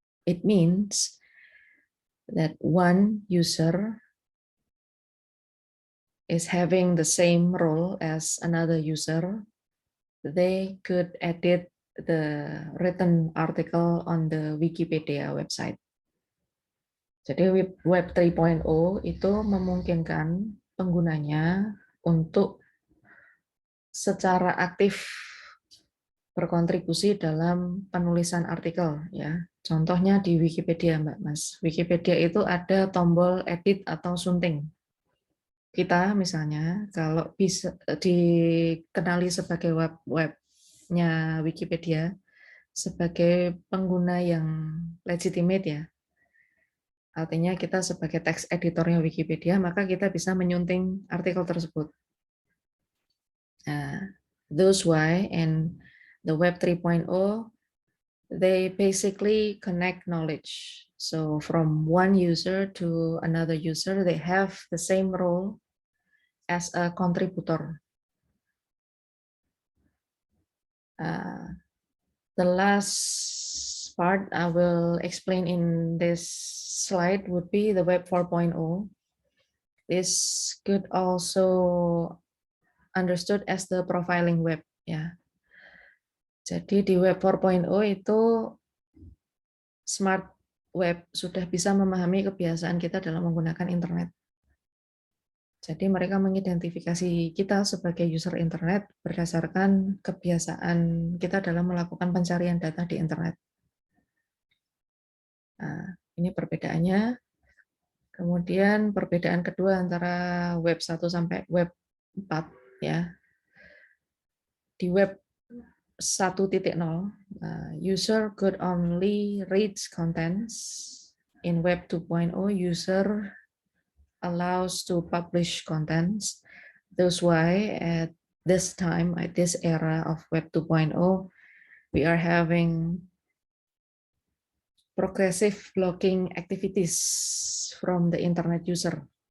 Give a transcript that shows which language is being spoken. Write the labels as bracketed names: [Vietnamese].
[English] It means that one user is having the same role as another user. They could edit the written article on the Wikipedia website. [Indonesian] Jadi Web 3.0 itu memungkinkan penggunanya untuk secara aktif berkontribusi dalam penulisan artikel ya. Contohnya di Wikipedia, Mbak Mas. Wikipedia itu ada tombol edit atau sunting. Kita misalnya kalau bisa dikenali sebagai webnya Wikipedia sebagai pengguna yang legitimate ya. Artinya kita sebagai teks editornya Wikipedia, maka kita bisa menyunting artikel tersebut. [English] Those why and the Web 3.0, they basically connect knowledge. So from one user to another user, they have the same role as a contributor. The last part I will explain in this slide would be the Web 4.0. This could also understood as the profiling web ya. [Indonesian] Jadi di Web 4.0 itu smart web sudah bisa memahami kebiasaan kita dalam menggunakan internet. Jadi mereka mengidentifikasi kita sebagai user internet berdasarkan kebiasaan kita dalam melakukan pencarian data di internet. Nah, ini perbedaannya. Kemudian perbedaan kedua antara web 1 sampai web 4 ya. [English] Di web 1.0, user could only read contents. In Web 2.0, user allows to publish contents. That's why at this time, at this era of Web 2.0, we are having progressive blocking activities from the internet user.